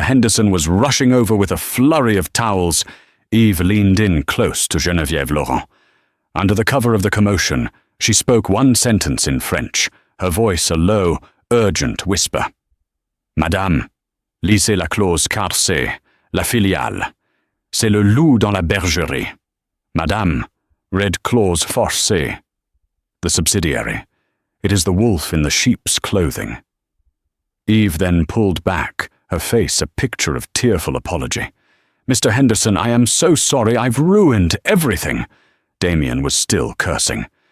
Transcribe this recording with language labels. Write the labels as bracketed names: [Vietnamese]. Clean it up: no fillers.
[English] Henderson was rushing over with a flurry of towels, Eve leaned in close to Geneviève Laurent. Under the cover of the commotion, she spoke one sentence in French, her voice a low, urgent whisper. [French] Madame, lisez la clause 4C, la filiale. C'est le loup dans la bergerie. [English] Madame, read clause 4C. The subsidiary. It is the wolf in the sheep's clothing. Eve then pulled back, her face a picture of tearful apology. Mr. Henderson, I am so sorry, I've ruined everything. Damien was still cursing.